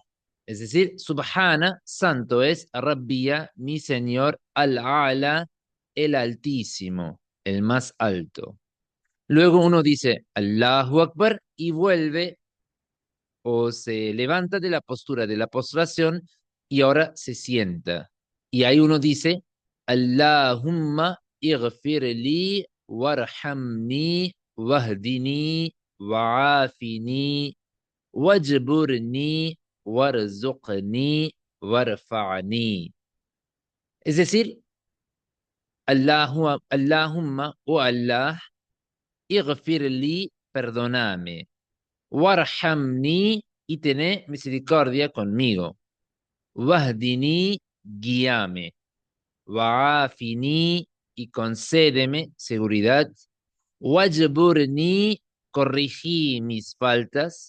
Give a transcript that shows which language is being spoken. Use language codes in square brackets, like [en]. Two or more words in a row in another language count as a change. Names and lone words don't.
[es] Es decir, Subhana, santo es Rabbiya, mi Señor, al-A'la, el Altísimo, el más alto. Luego uno dice Allahu Akbar y vuelve o se levanta de la postura de la postración y ahora se sienta. Y ahí uno dice, [ar] اللهم اغفر لي وارحمني واهدني وعافني واجبرني وارزقني وارفعني. [es] Es decir, [ar] Allahumma o Allah, اغفر لي, [es] perdóname, warhamni y tené misericordia conmigo. Wahdini, guíame. Wa'afini y concédeme seguridad. Wajburni, corrigí mis faltas.